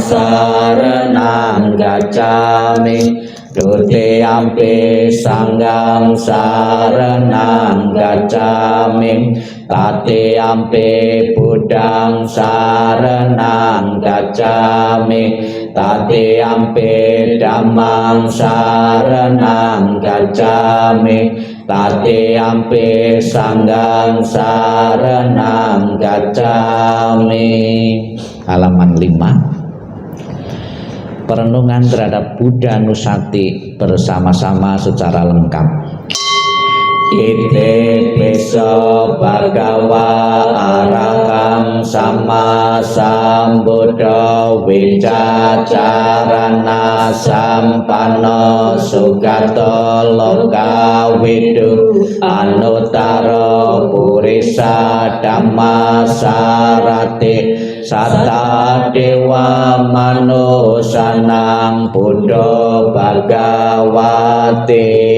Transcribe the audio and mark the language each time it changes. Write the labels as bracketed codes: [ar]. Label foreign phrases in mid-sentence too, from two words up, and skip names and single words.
[pi] saranang gacchami, Dutiyampi Sanghang saranang gacchami, Tatiyampi Buddhang saranang gacchami, Tatiyampi Dhammang saranang gacchami, Tatiyampi Sanghang saranang gacchami. [id] Halaman 5. Perenungan terhadap Buddha Nusati bersama-sama secara lengkap. [pi] Ite piso bhagava arahang sama sambuddha wicacarana sampanno sugato loka widu anuttaro purisa dhamma sarati Satta dewa manusanang Buddha Bhagawati